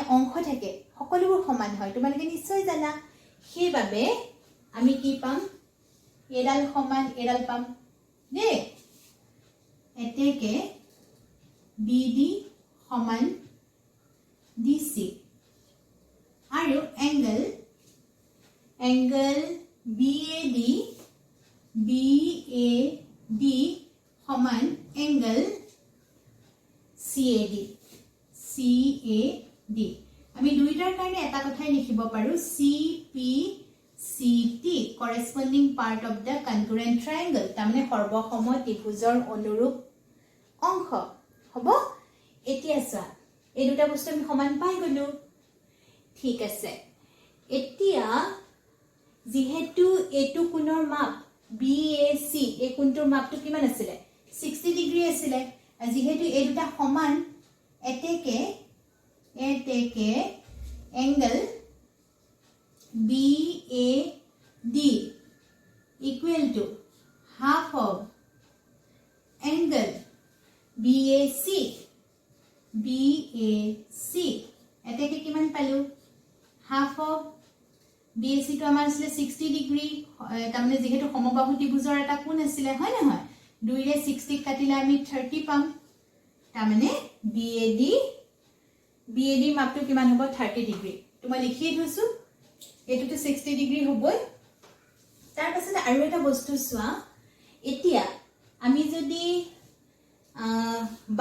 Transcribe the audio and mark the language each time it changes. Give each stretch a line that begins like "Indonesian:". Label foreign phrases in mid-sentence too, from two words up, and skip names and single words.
Assamese: অংশ থাকে সকলোবোৰ সমান হয় তোমালোকে নিশ্চয় জানা সেইবাবে আমি কি পাম এডাল সমান এডাল পাম দে এতেকে BD সমান DC আৰু এংগল BAD সমান এংগল CAD আমি দুইটাৰ কাৰণে এটা কথাই লিখিব পাৰো CPCT
English: corresponding part of the congruent triangle
Assamese: তাৰমানে সৰ্বসম ত্ৰিভুজৰ অনুৰূপ অংশ হ'ব এতিয়া চোৱা এই দুটা বস্তু আমি সমান পাই গলো ঠিক আছে এতিয়া যেহেতু এটো কোণৰ মাপ BAC এই কোণটোৰ মাপটো কিমান আছিল 60 ডিগ্ৰী আছিল যেহেতু এই দুটা সমান এতেকে এংগল BAD
English: equal to half of angle BAC
Assamese: এতেকে কিমান পালো
English: half of
Assamese: BAC to আমাৰ আছিল 60 ডিগ্ৰী তাৰমানে যেহেতু সমবাহু ত্ৰিভুজৰ এটা কোণ আছিল হয় নহয় 2 ৰে 60 কাটিলে আমি 30 পাম তাৰমানে BAD মাপটো কিমান হ'ব 30 ডিগ্ৰী মই লিখি থৈছো এটোটো 60 ডিগ্ৰী হ'বই তাৰ পাছত আৰু এটা বস্তু চোৱা এতিয়া আমি যদি